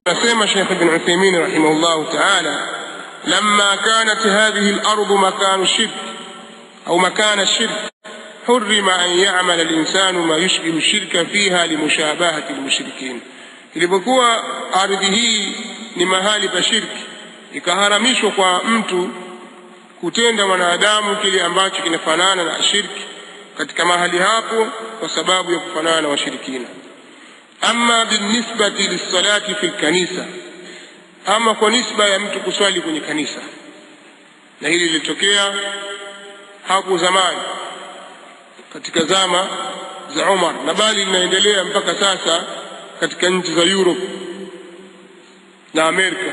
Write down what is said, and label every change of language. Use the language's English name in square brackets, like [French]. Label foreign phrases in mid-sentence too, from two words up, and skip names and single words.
[Arabic] anasema Sheikh Ibn Uthaymeen رحمه الله تعالى لما كانت هذه الأرض مكان شرك أو مكان شرك حرم أن يعمل الإنسان ما يشبه شركا فيها لمشابهة المشركين. [Swahili] Ilipokuwa ardhi hii ni mahali pa shirki, ikaharamishwa kwa mtu kutenda mwanadamu kile ambacho kinafanana na shirki katika mahali hapo kwa sababu ya kufanana na washirikina. [Arabic] أما بالنسبة للصلاة في الكنيسة, [Swahili] ama kwa nisba ya mtu kuswali kwenye kanisa, na hili lilitokea hapo zamani katika zama za Umar, na bali linaendelea mpaka sasa katika nchi za Europe na Amerika.